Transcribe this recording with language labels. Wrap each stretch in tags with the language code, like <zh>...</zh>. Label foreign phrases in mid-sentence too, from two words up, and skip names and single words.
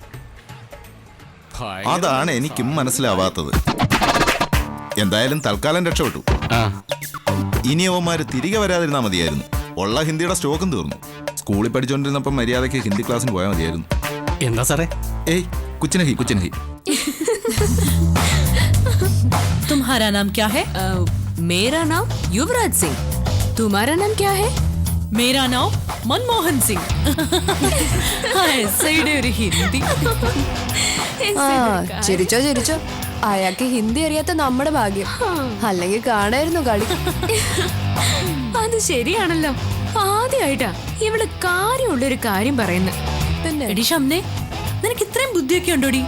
<ml>അതാണ് എനിക്കും മനസ്സിലാവാത്തത്. എന്തായാലും തൽക്കാലം രക്ഷപ്പെട്ടു. ഇനി അവന്മാര് തിരികെ വരാതിരുന്നാ മതിയായിരുന്നു. ഉള്ള ഹിന്ദിയുടെ സ്റ്റോക്കും തീർന്നു. സ്കൂളിൽ പഠിച്ചുകൊണ്ടിരുന്നപ്പം മര്യാദയ്ക്ക് ഹിന്ദി ക്ലാസ്സിന് പോയാൽ മതിയായിരുന്നു. എന്താ സാറേ?</ml> <hi>ए कुछ नहीं कुछ नहीं. तुम्हारा नाम क्या है? मेरा नाम युवराज सिंह. तुम्हारा नाम क्या है? मेरा नाम मनमोहन सिंह. ऐसे</hi> <ml>ഒരു ഹിന്ദി. ചിരിച്ചോ ചിരിച്ചോ. അയാൾക്ക് ഹിന്ദി അറിയാത്ത നമ്മുടെ ഭാഗ്യം. അല്ലെങ്കിൽ കാണായിരുന്നു കളി. അത് ശരിയാണല്ലോ. ആദ്യമായിട്ടാ ഇവള് കാര്യമുള്ളൊരു കാര്യം പറയുന്നത്. പിന്നെ എടി ഷംനെ, നിനക്ക് ഇത്രയും ബുദ്ധിയൊക്കെ ഉണ്ടോടി?</ml>